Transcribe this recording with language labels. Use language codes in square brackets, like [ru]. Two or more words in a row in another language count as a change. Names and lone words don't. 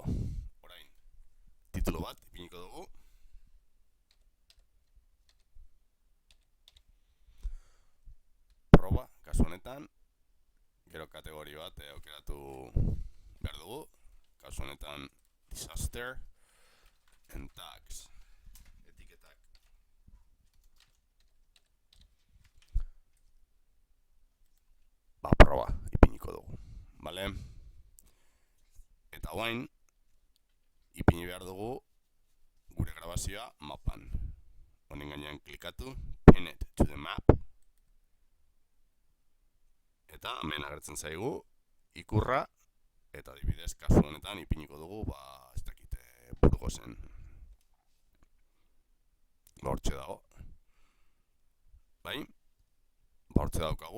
[eu] Orain, titulu bat ipiniko dugu. Proba, kasu honetan. Gero kategori bat aukeratu behar dugu. Kasu honetan, [en] disaster. And tags, [eu] etiketak. Proba, ipiniko dugu. Bale? Eta guain, ipini behar dugu gure grabazioa mapan. Honen gainean klikatu, [en] pin it to the map. [eu] Eta hemen agertzen zaigu, ikurra, eta adibidez kasu honetan ipiniko dugu, ez dakite, Burgosen. Hortxe dago. Bai? Hortxe daukagu.